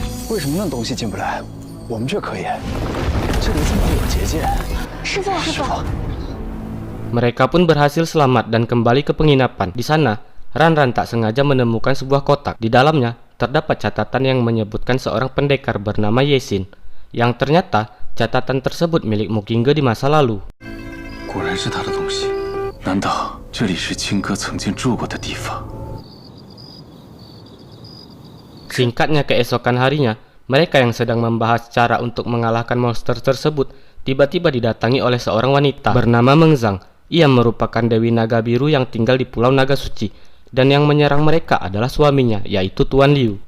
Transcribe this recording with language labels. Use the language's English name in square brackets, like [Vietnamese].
[Chinese] 为什么那东西进不来，我们却可以？这里怎么会有结界？师傅，师傅。 [Indonesian] Mereka pun berhasil selamat dan kembali ke penginapan. Di sana, Ranran tak sengaja menemukan sebuah kotak. Di dalamnya, terdapat catatan yang menyebutkan seorang pendekar bernama Yesin, yang ternyata catatan tersebut milik Mukingge di masa lalu. [Chinese] 果然是他的东西，难道这里是青哥曾经住过的地方？ [Indonesian] Singkatnya keesokan harinya, mereka yang sedang membahas cara untuk mengalahkan monster tersebut tiba-tiba didatangi oleh seorang wanita bernama Mengzang. Ia merupakan Dewi Naga Biru yang tinggal di Pulau Naga Suci, dan yang menyerang mereka adalah suaminya, yaitu Tuan Liu.